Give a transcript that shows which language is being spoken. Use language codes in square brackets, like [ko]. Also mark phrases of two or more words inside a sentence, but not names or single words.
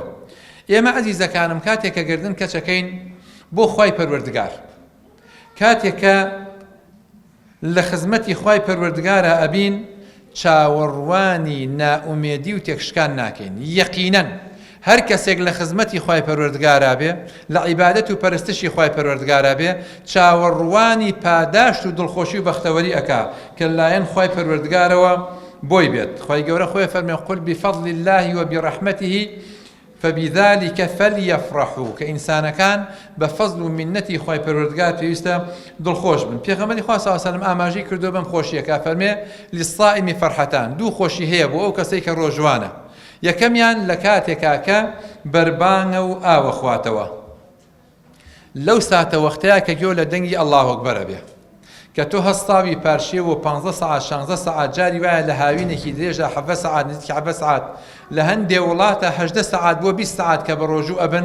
[ckb] ئێمە عەزیزەکانم کاتێک کە گردن کەچەکەین بۆ خوای پەروەردگار، کاتێک کە لە خزمەتی خوای پەروەردگارە ئەبین، چاوەڕوانی نائومێدی و تێکشکان ناکەین. یەقینەن هەر کەسێک لە خزمەتی خوای پەروەردگارا بێ، لە عیبادەت و پەرستشی خوای پەروەردگارا بێ، چاوەڕوانی پاداشت و دڵخۆشی و بەختەوەری ئەکا کە لایەن خوای پەروەردگارەوە بۆی بێت. خوای گەورە خۆی فەرمێ [ar] قل بفضل الله وبرحمته فبذلك فليفرحوا، [ckb] کە ئینسانەکان بە فەزل و منەتی خوای پەروەردگار پێویستە دڵخۆش بن. پێغەمبەری خوا [ar] صلی الله علیه و سلم [ckb] ئاماژەی کردو بەم خۆشیەکە، فەرمێ [ar] للصائم فرحتان، [ckb] دوو خۆشی هەیە بۆ ئەو کەسەی کە ڕۆژوانە. یەکەمیان لە کاتێکا کە بەربانگە و ئاوە خواتەوە، لەو ساتە وەختەیە کە گوێ لە دەنگی ئەڵڵاهو ئەکبەرە بێ، کە تۆ هەستاوی پارشێوە 15 سەعات 16 سەعات، جاری وایە لە هاوینێکی درێژە 7 سەعات نزیکی 7 سەعات، لە هەندێ وڵاتە 18 سەعات بۆ 20 سەعات کە بە ڕۆژوو ئەبن.